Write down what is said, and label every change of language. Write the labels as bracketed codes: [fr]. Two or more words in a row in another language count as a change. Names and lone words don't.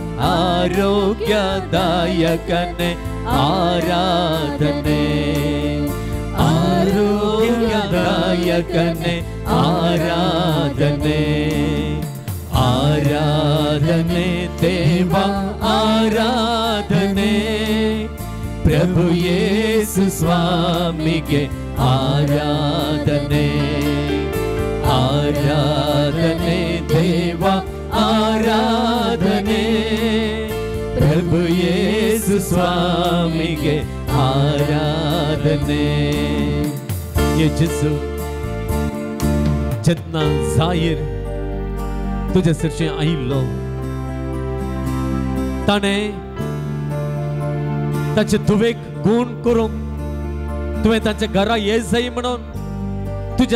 [kn] ಆರೋಗ್ಯದಾಯಕನೇ ಆರಾಧನೆ ಆರೋಗ್ಯದಾಯಕನೇ ಆರಾಧನೆ ಆರಾಧನೆ ದೇವ ಆರಾಧನೆ ಪ್ರಭು ಯೇಸು ಸ್ವಾಮಿಗೆ ಆರಾಧನೆ ಆರಾಧನೆ ದೇವ ಆರಾಧನೆ ಪ್ರಭು ಯೇಸು ಸ್ವಾಮಿಗೆ ಆರಾಧನೆ [kok] ये जेजू जितना जाहीर तुझे सिरचे आयिल्लो ताणे ताचे धुवेक गुण करूंक तुवें तांच्या घरा ये जाय म्हणून तुझ्या